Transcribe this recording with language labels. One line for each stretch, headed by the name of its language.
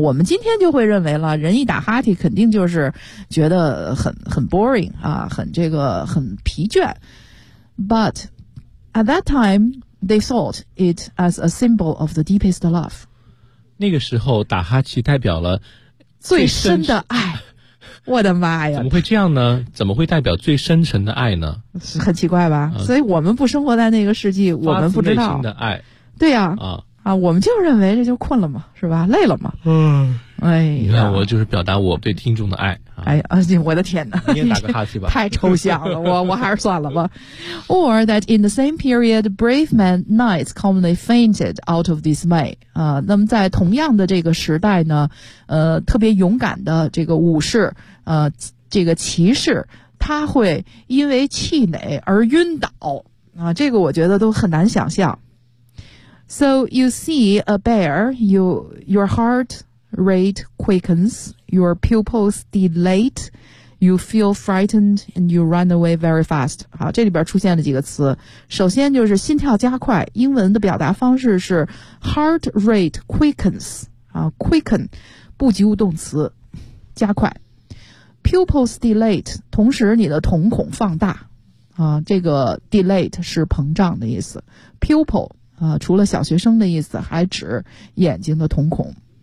Chinese: 我们今天就会认为了，人一打哈欠肯定就是觉得很 boring 啊，很这个很疲倦。
English: But at that time they thought it as a symbol of the deepest love。
Chinese: 那个时候打哈欠代表了最深的爱，我的妈呀，怎么会这样呢？怎么会代表最深沉的爱呢？很奇怪吧、所以我们不生活在那个世纪，我们不知道发自内心的爱。对呀、啊我们就认为这就困了嘛，是吧？累了嘛。嗯，哎呀，你看我就是表达我对听众的爱、哎呀，我的天哪，你也打个哈欠吧，太抽象了。我还是算了吧。
English: Or that in the same period brave men knights commonly fainted out of dismay、
Chinese: 那么在同样的这个时代呢，特别勇敢的这个武士，这个骑士，他会因为气馁而晕倒啊、这个我觉得都很难想象。
English: So you see a bear, your heart rate quickens, your pupils dilate, you feel frightened, and you run away very fast.
Chinese: 好，这里边出现了几个词。首先就是心跳加快，英文的表达方式是
English: heart rate quickens,
Chinese: quicken, 不及物动词，加快。
English: pupils dilate,
Chinese: 同时你的瞳孔放大。啊，这个 dilate 是膨胀的意思。pupil, 啊，除了小学生的意思还指眼睛的瞳孔。